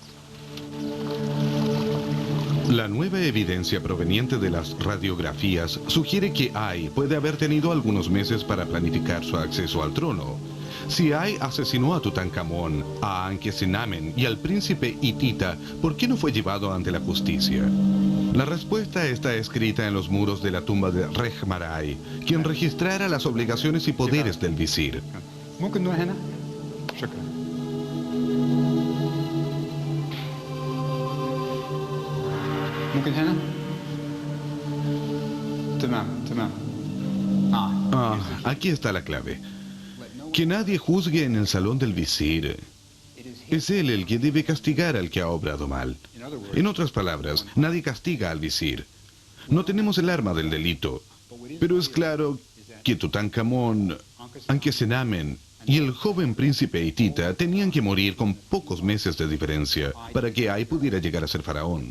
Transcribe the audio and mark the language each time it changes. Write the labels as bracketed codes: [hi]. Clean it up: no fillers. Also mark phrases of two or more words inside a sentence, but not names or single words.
[es] La nueva evidencia proveniente de las radiografías sugiere que Ay puede haber tenido algunos meses para planificar su acceso al trono. Si Ay asesinó a Tutankamón, a Ankesenamen y al príncipe hitita, ¿por qué no fue llevado ante la justicia? La respuesta está escrita en los muros de la tumba de Rechmarai, quien registrara las obligaciones y poderes del visir. [ar] ممكن نروح هنا؟ شكرا. ممكن هنا؟ تمام تمام. [es] Aquí está la clave. Que nadie juzgue en el salón del visir. Es él el que debe castigar al que ha obrado mal. En otras palabras, nadie castiga al visir. No tenemos el arma del delito, pero es claro que Tutankamón, Ankesenamen y el joven príncipe hitita tenían que morir con pocos meses de diferencia para que Ay pudiera llegar a ser faraón.